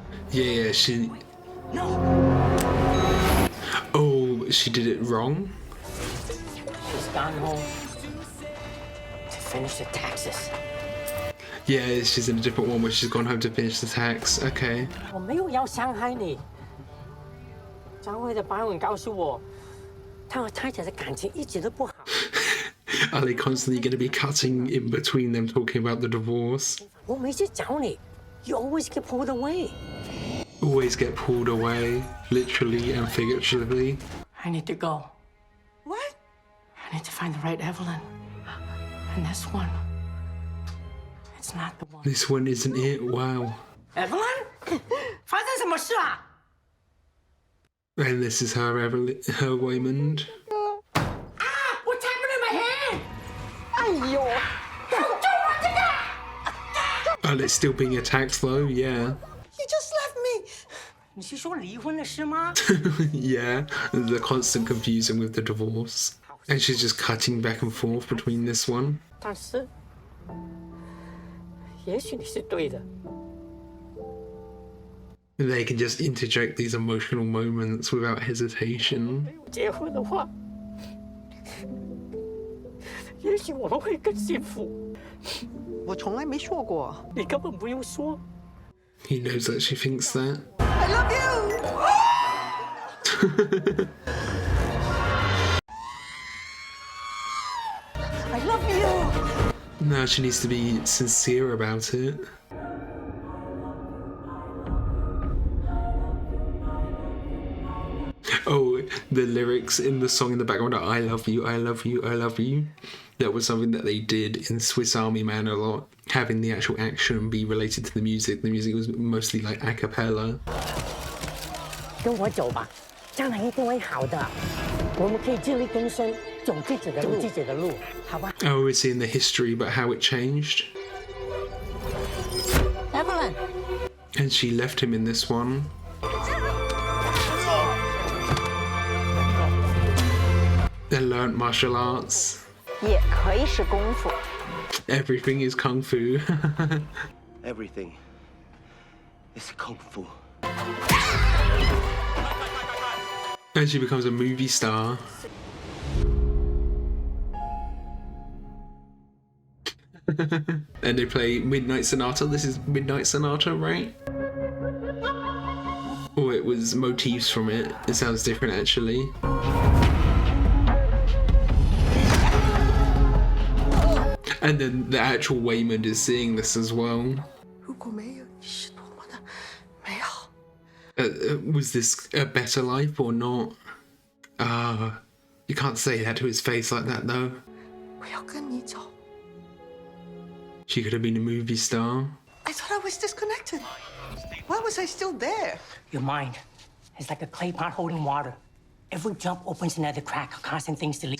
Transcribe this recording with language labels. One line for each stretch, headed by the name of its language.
English: Yeah, she... No. Oh, she did it wrong? She's gone home to finish the taxes. Yeah, she's in a different one where she's gone home to finish the tax. Okay.
Chinese: 我没有要伤害你。张慧的保险告诉我，他和太太的感情一直都不好。
English: Are they constantly going to be cutting in between them talking about the divorce?
Chinese: 我每次找你
English: you always get pulled away. Always get pulled away, literally and figuratively. I need to go. What? I need to find the right Evelyn. And this one, it's not the one. This one isn't it? Wow.
Chinese: Evelyn? 发生什么事啊？
English: And this is her her Waymond. Ah! What's happening in my hand? 哎呦， Oh, it's still being attacked though, yeah. You just left me.
Chinese: 你是说离婚的事吗？
English: Yeah, the constant confusion with the divorce. And she's just cutting back and forth between this one.
Chinese: 但是，也许你是对的。
English: They can just interject these emotional moments without hesitation.
Chinese: 结婚的话，也许我们会更幸福。我从来没说过。你根本不用说。
English: He knows that she thinks that. I love you. I love you. Now she needs to be sincere about it. Oh, the lyrics in the song in the background are I love you, I love you, I love you. That was something that they did in Swiss Army Man a lot, having the actual action be related to the music. The music was mostly like a cappella.
Chinese: 跟我走吧，将来一定会好的。我们可以自力更生，走自己的路，好吧
English: Oh, we're seeing the history about how it changed. ？Evelyn， And she left him in this one. They learnt martial arts.
Chinese: 也可以是功夫。
English: Everything is kung fu. Everything is kung fu. And she becomes a movie star. And they play Midnight Sonata. This is Midnight Sonata, right? Oh, it was motifs from it. It sounds different, actually. And then the actual Waymond is seeing this as well.
Chinese: 如果没有你是多么的美好。
English: Was this a better life or not? You can't say that to his face like that, though.
Chinese: 我要跟你走。
English: She could have been a movie star. I thought I was disconnected. Why was I still there? Your mind is like a clay pot holding water. Every jump opens another crack, causing things to leak.